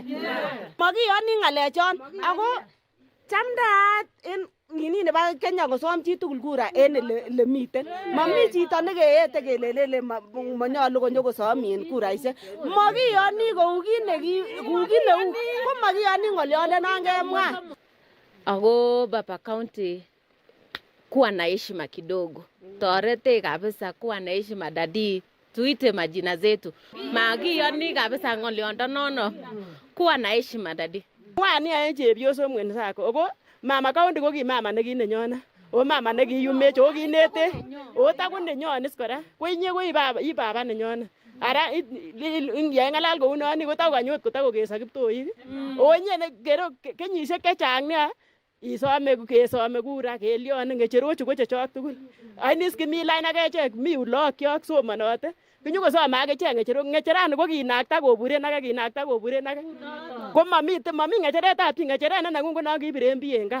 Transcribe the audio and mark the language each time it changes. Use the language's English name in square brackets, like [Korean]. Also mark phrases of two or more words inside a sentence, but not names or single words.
[Kalenjin] Makiyoni ng'alechon ako chamdaat en nini nebo Kenya kosom chi tugul kura en ele miten. Mami chito nekeete kelelele manyolu konyo kosom en kuraisiek. Makiyoni kou kit neu ko makiyoni ng'olionde non kemwa. [Swahili] Ako Baba County kuwa na heshima kidogo. Torete kabisa kuwa na heshima dadi. Tuite majina zetu. [Kalenjin] Makiyoni kabisa ng'olionde nono. [Swahili] Kuwa na heshima dadi. [Kalenjin] Wani ae chepyoso mwenzako. Oko Mama County ko ki mama nekinenyona. O mama nekiyumech o kinete. O taku nenyonis kora. Ko inye ko i baba nenyona. Ara ng'alal kou noni ko taku kanyot ko taku kesa Kiptoik. O inye kero kenyisiek chechang nia kesome kura kelyon ng'echerochu ko chechok tugul. Ainis kimi lain ak echek mi ulokyok somanote. Kinyokosome ak echek ng'echerok. Ng'echerani ko kinakta koburen age. Ko mami ng'echeretab chi. Ng'echeret ne neng'ung ko non kibiren bii en gaa.